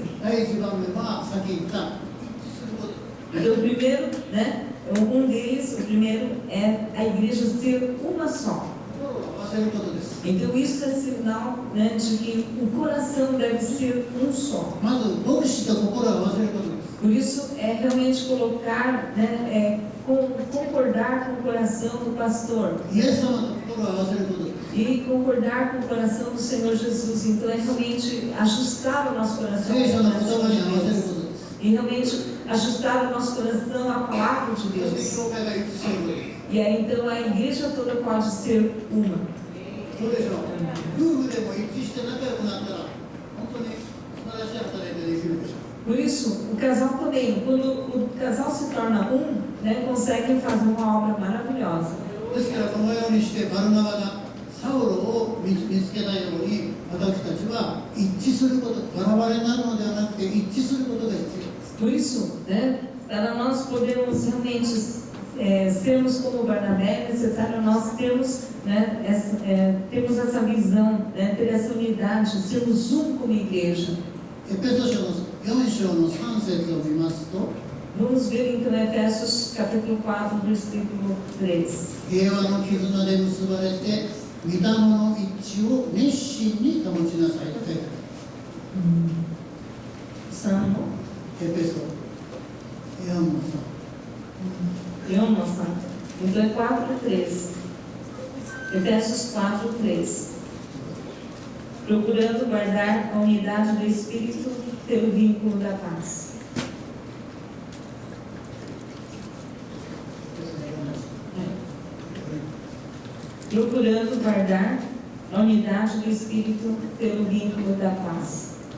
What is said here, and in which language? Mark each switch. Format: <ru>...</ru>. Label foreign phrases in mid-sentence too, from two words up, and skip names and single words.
<ja>第1番目はさっき言った一致すること。</ja> <pt>Então, o primeiro, né, o primeiro é a igreja ser uma só.</pt> <ja>心を合わせることです。</ja> <pt>Então, isso é sinal, né, de que o coração deve ser um só.</pt> <ja>まず牧師と心を合わせることです。</ja> <pt>Por isso, é realmente colocar, né, concordar com o coração do pastor</pt> <ja>イエス様と心を合わせることです。</ja> <pt>e concordar com o coração do Senhor Jesus. Então, é realmente ajustar o nosso coração</pt> <ja>聖書</ja> <pt>ao</pt> <ja>の</ja> <pt>coração</pt> <ja>言葉に合わ</ja> <pt>de</pt> <ja>せる</ja> <pt>Deus.</pt> <ja>ことです。</ja> <pt>E realmente ajustar o nosso coração à palavra de</pt> <ja>そして</ja> <pt>Deus.</pt> <ja>教会が一致することです。</ja> <pt>E aí, então, a igreja toda pode ser uma.</pt> <ja>どうでしょう。夫婦でも一致して仲良くなったら、本当に素晴らしい働きができるでしょう。</ja> <pt>Por isso, o casal também, quando o casal se torna um, né, consegue fazer uma obra maravilhosa.</pt> <ja>ですからこのようにしてバルナバがサウロを見つけたように、私たちは一致すること、バラバラになるのではなくて一致することが必要です。</ja> <pt>Por isso, né, para nós podermos realmente sermos como Barnabé, é necessário nós termos, né, termos essa visão, né, ter essa unidade, sermos um como igreja.</pt> <ja>エペソ書の4章の3節を見ますと、</ja> <pt>Vamos ver então Efésios capítulo 4, versículo 3.</pt> <ja>平和の絆で結ばれて、御霊の一致を熱心に保ちなさいと書いてある。</ja> <pt>Salmo.</pt> <ja>エペソ4の3。</ja> <pt>Eu, nossa. Então é 4:3. Efésios 4:3. Procurando guardar a unidade do Espírito pelo vínculo da paz. Procurando guardar a unidade do Espírito pelo vínculo da paz.</pt>